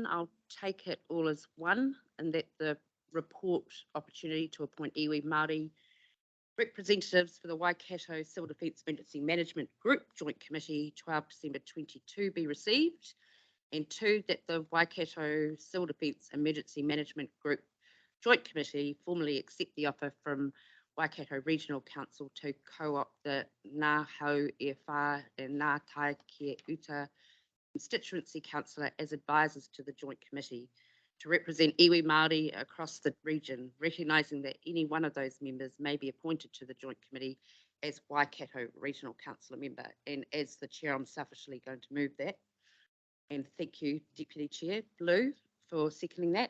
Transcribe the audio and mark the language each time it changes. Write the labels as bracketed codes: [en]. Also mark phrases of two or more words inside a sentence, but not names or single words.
[en] I'll take it all as one, and that the report opportunity to appoint Iwi Māori representatives for the Waikato Civil Defence Emergency Management Group Joint Committee 12 December 22 be received. And 2, that the Waikato Civil Defence Emergency Management Group Joint Committee formally accept the offer from Waikato Regional Council to co-opt the Ngā Hau e Whā and Ngā Tai Kia Uta constituency councillor as advisors to the Joint Committee to represent Iwi Māori across the region, recognising that any one of those members may be appointed to the Joint Committee as Waikato Regional Councillor member. And as the Chair, I'm selfishly going to move that. And thank you, Deputy Chair Blue, for seconding that.